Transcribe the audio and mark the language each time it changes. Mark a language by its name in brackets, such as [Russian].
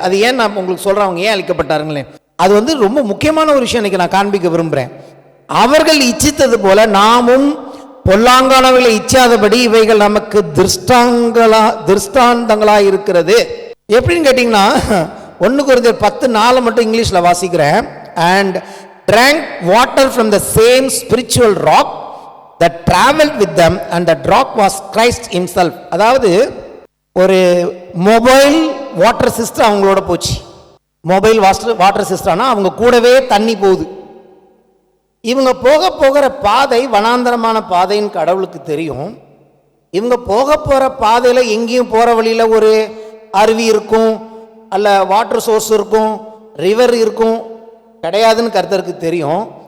[Tamil] அது ஏன் நான் உங்களுக்கு சொல்றேன், அவங்க ஏன் அழிக்கப்பட்டாருங்களே, அது ரொம்ப முக்கியமான ஒரு விஷயம் இன்னைக்கு நான் காண்பிக்க விரும்புகிறேன். அவர்கள் இச்சித்தது போல நாமும் பொல்லாங்கானவர்களை இச்சாதபடி இவைகள் நமக்கு திருஷ்டாந்தங்களா இருக்கிறது. எப்படின்னு கேட்டீங்கன்னா, 1 கொரிந்தியர் 10:4 மட்டும் இங்கிலீஷ்ல வாசிக்கிறேன். [English] and drank water from the same spiritual rock that traveled with them, and the rock was Christ himself. [Tamil] அதாவது ஒரு மொபைல் வாட்டர் சிஸ்டம் அவங்களோட போச்சு. மொபைல் வாட்டர் சிஸ்டம்னா அவங்க கூடவே தண்ணி போகுது. இவங்க போகிற பாதை வனாந்தரமான பாதைன்னு கடவுளுக்கு தெரியும். இவங்க போகிற பாதையில் எங்கேயும் போகிற வழியில் ஒரு அருவி இருக்கும், அல்ல வாட்டர் சோர்ஸ் இருக்கும், ரிவர் இருக்கும், கிடையாதுன்னு கர்த்தருக்கு தெரியும்.